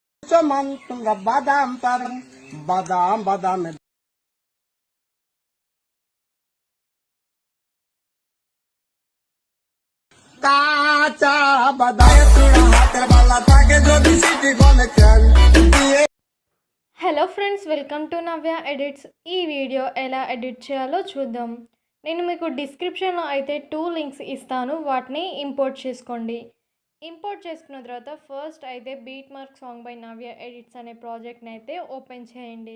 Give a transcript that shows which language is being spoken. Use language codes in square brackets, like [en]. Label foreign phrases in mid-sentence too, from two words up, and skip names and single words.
[en] mantunga badam badam badam badam Kacha badam tura hater balla tage jodi city gone can Hello friends, welcome to Navya Edits. [te] ఈ వీడియో ఎలా ఎడిట్ చేయాలో చూద్దాం. నేను మీకు డిస్క్రిప్షన్లో అయితే 2 లింక్స్ ఇస్తాను, వాటిని ఇంపోర్ట్ చేసుకోండి. ఇంపోర్ట్ చేసుకున్న తర్వాత ఫస్ట్ అయితే బీట్ మార్క్ సాంగ్ బై నవ్య ఎడిట్స్ అనే ప్రాజెక్ట్ని అయితే ఓపెన్ చేయండి.